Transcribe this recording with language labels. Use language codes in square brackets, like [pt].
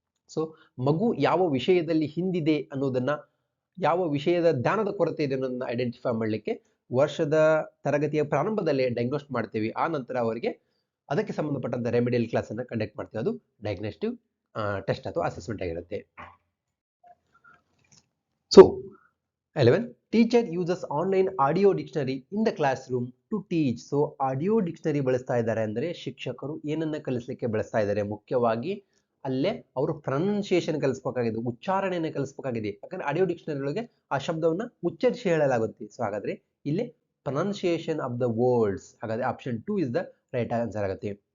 [kn] So ಮಗು ಯಾವ ವಿಷಯದಲ್ಲಿ ಹಿಂದಿದೆ ಅನ್ನೋದನ್ನ, ಯಾವ ವಿಷಯದ ಜ್ಞಾನದ ಕೊರತೆ ಇದೆ ಅನ್ನೋದನ್ನ ಐಡೆಂಟಿಫೈ ಮಾಡಲಿಕ್ಕೆ ವರ್ಷದ ತರಗತಿಯ ಪ್ರಾರಂಭದಲ್ಲೇ ಡಯಾಗ್ನೋಸ್ಟ್ ಮಾಡ್ತೀವಿ. ಆ ನಂತರ ಅವರಿಗೆ ಅದಕ್ಕೆ ಸಂಬಂಧಪಟ್ಟಂತ ರೆಮಿಡಿಯಲ್ ಕ್ಲಾಸ್ ಅನ್ನ ಕಂಡಕ್ಟ್ ಮಾಡ್ತೀವಿ. ಅದು ಡಯಾಗ್ನೋಸ್ಟಿಕ್ ಟೆಸ್ಟ್ ಅಥವಾ ಅಸೆಸ್ಮೆಂಟ್ ಆಗಿರುತ್ತೆ. [en] So 11, teacher uses online audio dictionary in the classroom to teach. [kn] So audio dictionary ಬಳಸ್ತಾ ಇದ್ದಾರೆ ಅಂದ್ರೆ ಶಿಕ್ಷಕರು ಏನನ್ನ ಕಲಿಸಲಿಕ್ಕೆ ಬಳಸ್ತಾ ಇದ್ದಾರೆ? ಮುಖ್ಯವಾಗಿ ಅಲ್ಲೇ ಅವರು ಪ್ರೊನೌನ್ಸಿಯೇಷನ್ ಕಲಿಸ್ಬೇಕಾಗಿದೆ, ಉಚ್ಚಾರಣೆಯನ್ನು ಕಲಿಸ್ಬೇಕಾಗಿದೆ. ಯಾಕಂದ್ರೆ ಆಡಿಯೋ ಡಿಕ್ಷನರಿ ಒಳಗೆ ಆ ಶಬ್ದವನ್ನ ಉಚ್ಚರಿಸಿ ಹೇಳಲಾಗುತ್ತೆ. ಸೊ ಹಾಗಾದ್ರೆ ಇಲ್ಲಿ [en] Pronunciation of the words, ಹಾಗಾದ್ರೆ option 2 is the right answer ಆಗುತ್ತೆ.